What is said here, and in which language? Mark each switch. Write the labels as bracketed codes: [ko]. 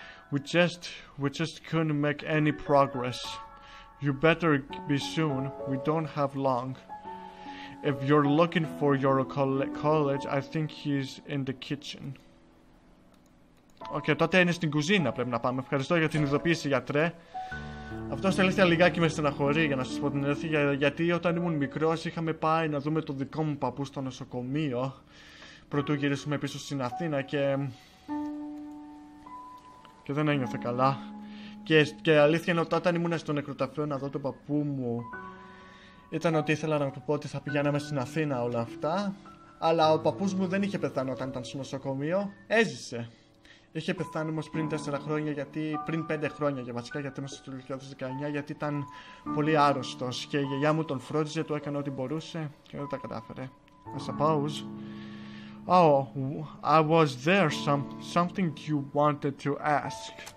[en] We just couldn't make any progress. You better be soon. We don't have long. If you're looking for your college, I think he's in the kitchen. [el] Okay, τότε είναι στην κουζίνα πρέπει να πάμε. Ευχαριστώ για την ειδοποίηση, γιατρέ. Αυτό στα αλήθεια λιγάκι με στεναχωρεί, για να σας πω την αλήθεια, γιατί όταν ήμουν μικρός είχαμε πάει να δούμε το δικό μου παππού στο νοσοκομείο πρωτού γυρίσουμε πίσω στην Αθήνα και δεν ένιωθε καλά. Και αλήθεια είναι ότι όταν ήμουν στο νεκροταφείο να δω τον παππού μου, ήταν ότι ήθελα να του πω ότι θα πηγαίναμε στην Αθήνα όλα αυτά, αλλά ο παππούς μου δεν είχε πεθάνει όταν ήταν στο νοσοκομείο, έζησε. Είχε πεθάνει όμως πριν 4 χρόνια, πριν 5 χρόνια για βασικά, γιατί είμαστε στο 2019, γιατί ήταν πολύ άρρωστος και η γιαγιά μου τον φρόντιζε, του έκανε ό,τι μπορούσε και δεν τα κατάφερε. [en] I suppose. Oh, I was there. Something you wanted to ask.